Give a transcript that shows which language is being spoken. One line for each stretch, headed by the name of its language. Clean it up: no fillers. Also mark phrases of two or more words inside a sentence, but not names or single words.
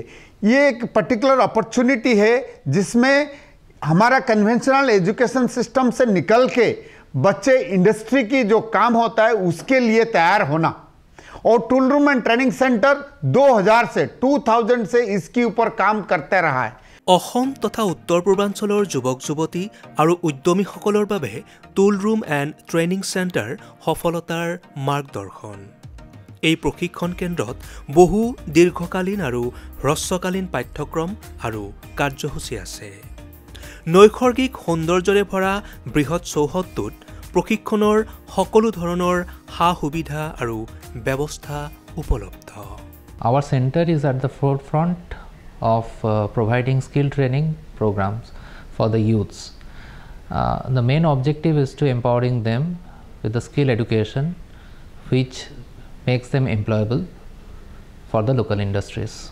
Hindi: ये एक
English: particular opportunity
Hindi: है जिसमें हमारा
English: conventional education system
Hindi: से निकल के बच्चे इंडस्ट्री की जो काम होता है उसके लिए तैयार होना। और टूल रूम एंड ट्रेनिंग सेंटर 2000 से इसके ऊपर काम करते रहा है।
Assamese: অসম তথা উত্তৰ পূৰ্বাঞ্চলৰ যুৱক যুৱতী আৰু উদ্যমীসকলৰ বাবে টুল ৰুম এণ্ড ট্ৰেইনিং চেণ্টাৰ সফলতাৰ মাৰ্গদৰ্শন। এই প্ৰশিক্ষণ কেন্দ্ৰত বহু দীৰ্ঘকালীন আৰু হ্ৰস্বকালীন পাঠ্যক্ৰম আৰু কাৰ্যসূচী আছে। নৈসৰ্গিক সৌন্দৰ্যৰে ভৰা বৃহৎ চৌহদটোত প্ৰশিক্ষণৰ সকলো ধৰণৰ সা সুবিধা আৰু ব্যৱস্থা উপলব্ধ।
English: Our center is at the forefront of providing skill training programs for the youths. The main objective is to empowering them with the skill education which makes them employable for the local industries.